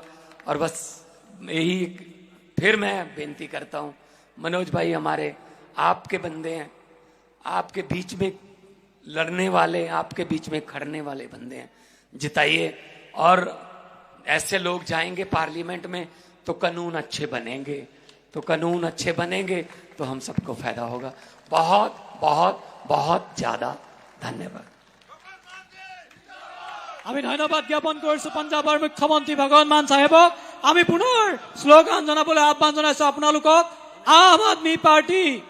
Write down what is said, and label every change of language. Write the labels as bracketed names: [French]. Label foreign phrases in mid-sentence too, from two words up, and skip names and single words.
[Hindi] और बस यही फिर मैं बेनती करता हूं, मनोज भाई हमारे आपके बंदे हैं, आपके बीच में लड़ने वाले, आपके बीच में खड़ने वाले बंदे हैं, जिताइए। और ऐसे लोग जाएंगे पार्लियामेंट में तो कानून अच्छे बनेंगे, तो तो कानून अच्छे बनेंगे तो हम सबको फायदा होगा। बहुत बहुत बहुत ज्यादा धन्यवाद। [Assamese] আমি ধন্যবাদ জ্ঞাপন কৰিছো পঞ্জাবৰ মুখ্যমন্ত্ৰী ভগৱন্ত মান সাহেবক। আমি পুনৰ শ্লোগান জনাবলৈ আহ্বান জনাইছো আপোনালোকক। আম আদমি পাৰ্টি